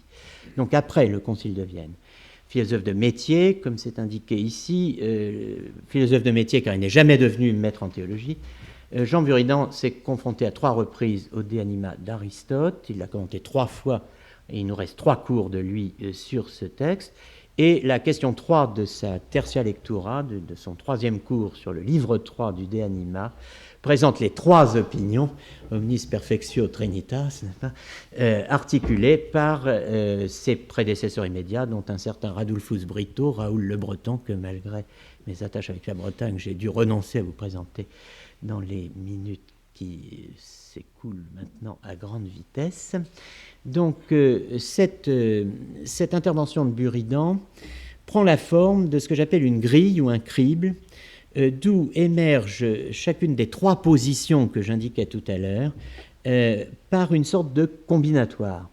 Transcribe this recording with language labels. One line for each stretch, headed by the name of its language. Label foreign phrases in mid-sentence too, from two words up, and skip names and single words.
French: Donc après le Concile de Vienne. Philosophe de métier, comme c'est indiqué ici, philosophe de métier car il n'est jamais devenu maître en théologie, Jean Buridan s'est confronté à 3 reprises au De Anima d'Aristote, il l'a commenté 3 fois, et il nous reste 3 cours de lui sur ce texte, et la question 3 de sa Tertia Lectura, de son 3e cours sur le livre 3 du De Anima, présente les 3 opinions,
Latin: omnis perfectio trinitas,
French: articulées par ses prédécesseurs immédiats, dont un certain Radulfus Brito, Raoul Le Breton, que malgré mes attaches avec la Bretagne, j'ai dû renoncer à vous présenter dans les minutes qui s'écoulent maintenant à grande vitesse. Donc cette intervention de Buridan prend la forme de ce que j'appelle une grille ou un crible, d'où émerge chacune des 3 positions que j'indiquais tout à l'heure par une sorte de combinatoire.